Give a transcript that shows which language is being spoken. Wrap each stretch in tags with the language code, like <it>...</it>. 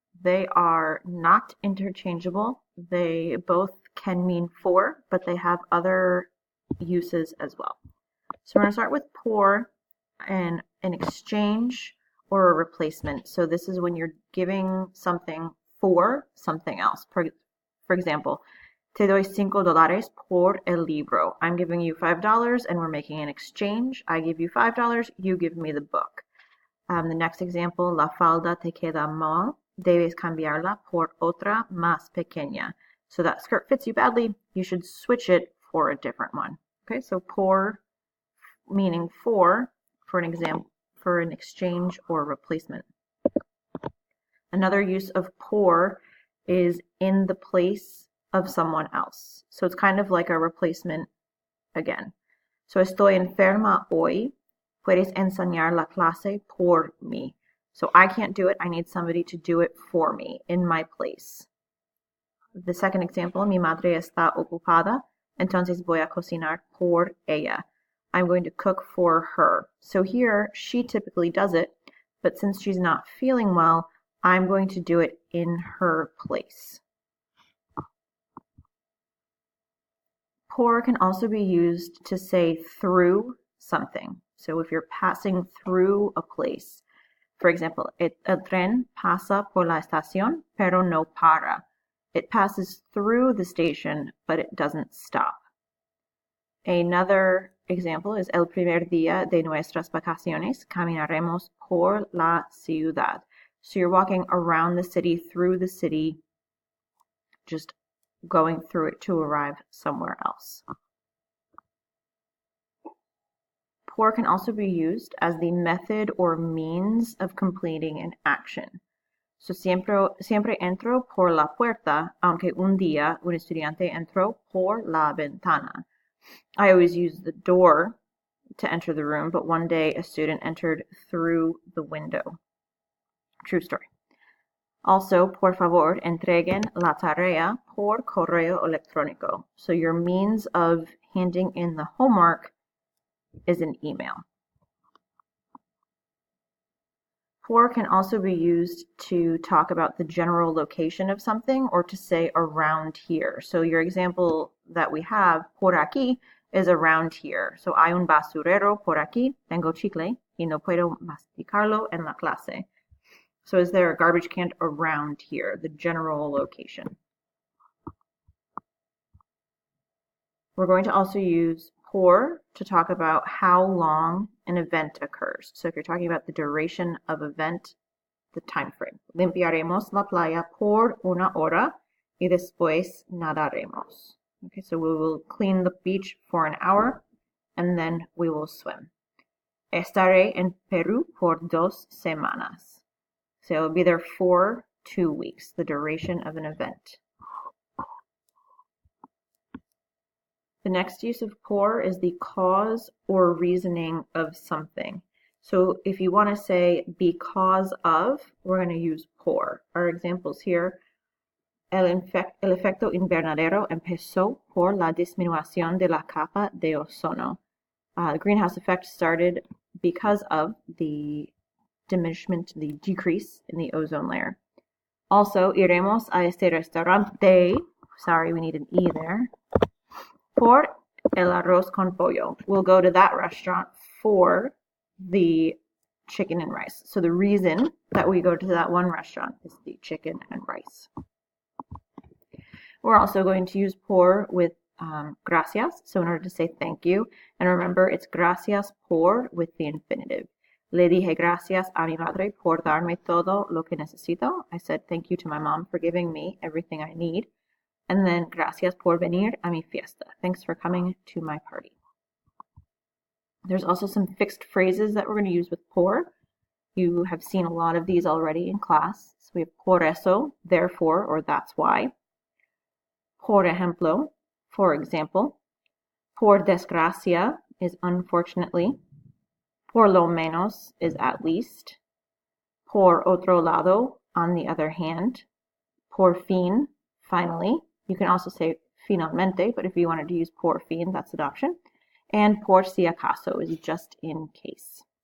<en>They are not interchangeable. They both can mean for, but they have other uses as well. So we're going to start with por and an exchange or a replacement. So this is when you're giving something for something else. For example,</en> <es>te doy $5 por el libro.</es> <en>I'm giving you $5 and we're making an exchange. I give you $5, you give me the book. The next example,</en> <es>la falda te queda mal, debes cambiarla por otra más pequeña.</es> <en>So that skirt fits you badly, you should switch it for a different one. Okay, so por meaning for an example, for an exchange or replacement. Another use of por is in the place of someone else. So it's kind of like a replacement again.</en> <es>So estoy enferma hoy. Puedes enseñar la clase por mí.</es> <en>So I can't do it. I need somebody to do it for me in my place. The second example,</en> <es>mi madre está ocupada, entonces voy a cocinar por ella.</es> <en>I'm going to cook for her. So here, she typically does it, but since she's not feeling well, I'm going to do it in her place. Por can also be used to say through something. So if you're passing through a place, for example,</en> <es>el tren pasa por la estación, pero no para.</es> <en>It passes through the station, but it doesn't stop. Another example is</en> <es>el primer día de nuestras vacaciones, caminaremos por la ciudad.</es> <en>So you're walking around the city, through the city, just going through it to arrive somewhere else. Por can also be used as the method or means of completing an action.</en> <es>So siempre entro por la puerta, aunque un día un estudiante entró por la ventana.</es> <en>I always use the door to enter the room, but one day a student entered through the window. True story.</en> <es>Also, por favor, entreguen la tarea por correo electrónico.</es> <en>So your means of handing in the homework is an email. Por can also be used to talk about the general location of something or to say around here. So your example that we have,</en> <es>por aquí,</es> <en>is around here.</en> <es>So hay un basurero por aquí, tengo chicle, y no puedo masticarlo en la clase.</es> <en>So is there a garbage can around here, the general location? We're going to also use por to talk about how long an event occurs. So if you're talking about the duration of event, the time frame.</en> <es>Limpiaremos la playa por una hora y después nadaremos.</es> <en>Okay, so we will clean the beach for an hour and then we will swim.</en> <es>Estaré en Perú por 2 semanas.</es> <en>So it'll be there for 2 weeks, the duration of an event. The next use of por is the cause or reasoning of something. So if you want to say because of, we're going to use por. Our examples here,</en> <es>el efecto invernadero empezó por la disminución de la capa de ozono.</es> <en>The greenhouse effect started because of the diminishment, the decrease in the ozone layer. Also,</en> <es>iremos a este restaurante.</es> <en>Sorry, we need an E there.</en> <es>Por el arroz con pollo.</es> <en>We'll go to that restaurant for the chicken and rice. So the reason that we go to that one restaurant is the chicken and rice. We're also going to use por with gracias. So in order to say thank you, and remember it's gracias por with the infinitive.</en> <es>Le dije gracias a mi madre por darme todo lo que necesito.</es> <en>I said thank you to my mom for giving me everything I need. And then,</en> <es>gracias por venir a mi fiesta.</es> <en>Thanks for coming to my party. There's also some fixed phrases that we're going to use with por. You have seen a lot of these already in class. So we have</en> <es>por eso,</es> <en>therefore, or that's why.</en> <es>Por ejemplo,</es> <en>for example.</en> <es>Por desgracia</es> <en>is unfortunately.</en> <es>Por lo menos</es> <en>is at least.</en> <es>Por otro lado,</es> <en>on the other hand.</en> <es>Por fin,</es> <en>finally. You can also say finalmente, but if you wanted to use por fin, that's an option. And</en> <es>por si acaso</es> <en>is just in case.</en>